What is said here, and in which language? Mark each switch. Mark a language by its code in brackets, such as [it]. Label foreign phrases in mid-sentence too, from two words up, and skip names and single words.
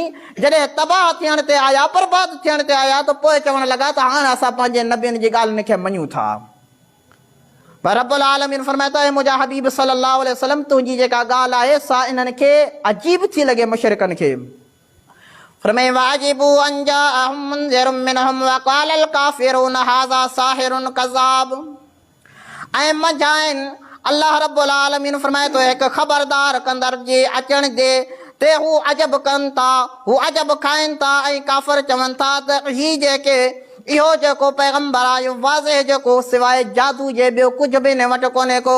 [sd] जॾहिं तबाह थियण ते आया, बर्बाद थियण ते आया, त पोइ चवण लॻा त हाणे असां पंहिंजे नबियुनि जी ॻाल्हियुनि खे मञूं था। पर [ar] رب العالمين [sd] फरमाए थो, मुंहिंजा हबीब [ar] صلى الله عليه وسلم, [sd] तुंहिंजी जेका ॻाल्हि आहे सा इन्हनि खे अजीब थी लॻे मुशरिकनि खे। [ar] फरमाए وعجبوا أن جاءهم منذر منهم وقال الكافرون هذا ساحر كذاب. ऐं मझाइन الله رب العالمين फरमाए थो, हिकु ख़बरदार कंदड़ जे अचण जे ते हू अजब कनि था, हू अजब खाइनि था। ऐं काफ़िर चवनि था त ही जेके इहो जेको पैगंबर आयो वाज़े जेको सवाइ जादू जे ॿियो कुझु बि न वटि कोन्हे को।